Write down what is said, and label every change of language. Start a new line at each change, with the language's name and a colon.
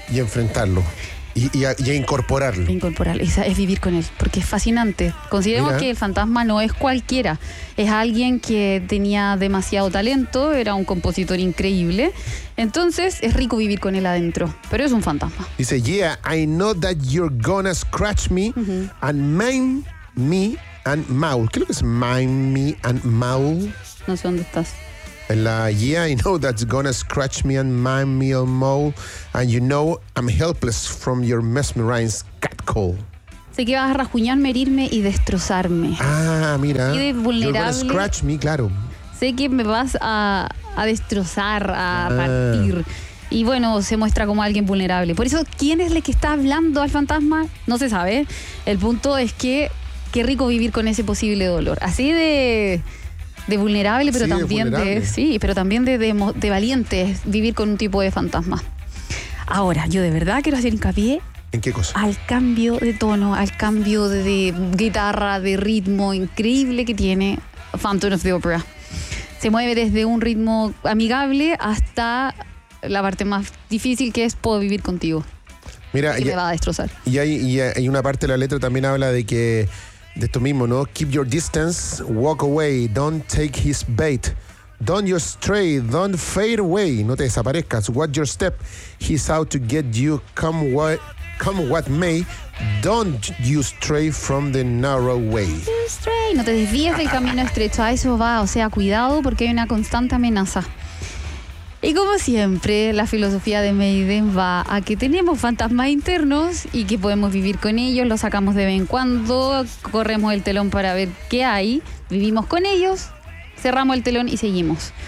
Spanish: Y enfrentarlo. Y incorporarlo. Es vivir con él, porque es fascinante. Consideremos que el fantasma no es cualquiera. Es alguien que tenía demasiado talento, era un compositor increíble. Entonces, es rico vivir con él adentro, pero es un fantasma.
English: Dice, yeah, I know that you're gonna scratch me and mime me and maul.
Spanish: ¿Qué es lo que es mime me and maul? No sé dónde estás.
English: Yeah, I know that's gonna scratch me and mime me and maul, and you know I'm helpless from your mesmerized catcall.
Spanish: Sé que vas a rasguñarme, herirme y destrozarme. Ah, mira. Y de vulnerable.
English: You're gonna scratch me, claro.
Spanish: Sé que me vas a destrozar, partir. Y bueno, se muestra como alguien vulnerable. Por eso, ¿quién es el que está hablando al fantasma? No se sabe. El punto es que qué rico vivir con ese posible dolor. Así de... de vulnerable, pero sí, también de vulnerable. De, sí, pero también de valiente vivir con un tipo de fantasma. Ahora, yo de verdad quiero hacer hincapié. ¿En qué cosa? Al cambio de tono, al cambio de guitarra, de ritmo increíble que tiene Phantom of the Opera. Se mueve desde un ritmo amigable hasta la parte más difícil, que es puedo vivir contigo. Mira, que me va a destrozar. Y hay una parte de la letra también habla de que de esto mismo, ¿no?
English: Keep your distance, walk away, don't take his bait. Don't you stray, don't fade away. No te desaparezcas, watch your step. He's out to get you, come what may. Don't you stray from the narrow way.
Spanish: No te desvíes del camino estrecho, a eso va. O sea, cuidado porque hay una constante amenaza. Y como siempre, la filosofía de Maiden va a que tenemos fantasmas internos y que podemos vivir con ellos, los sacamos de vez en cuando, corremos el telón para ver qué hay, vivimos con ellos, cerramos el telón y seguimos.